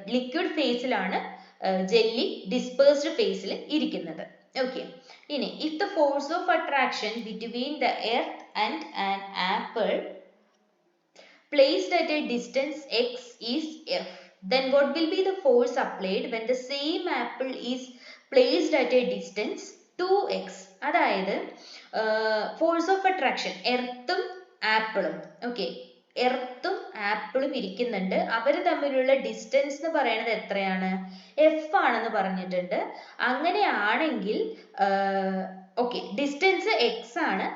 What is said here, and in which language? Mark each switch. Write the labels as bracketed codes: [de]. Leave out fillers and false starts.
[ml] Liquid ഫേസിലാണ് jelly dispersed ഫേസിൽ ഇരിക്കുന്നത്. Okay, ഇനി [en] if the force of attraction between the earth and an apple placed at a distance x is f, then what will be the force applied when the same apple is placed at a distance 2x? [ml] അതായത് force of attraction എർത്തും ആപ്പിളും, okay, എർത്തും ആപ്പിളും ഇരിക്കുന്നുണ്ട്. അവര് തമ്മിലുള്ള distance എന്ന് പറയുന്നത് എത്രയാണ്? F ആണെന്ന് പറഞ്ഞിട്ടുണ്ട്. അങ്ങനെയാണെങ്കിൽ ഓക്കെ, ഡിസ്റ്റൻസ് x ആണ്.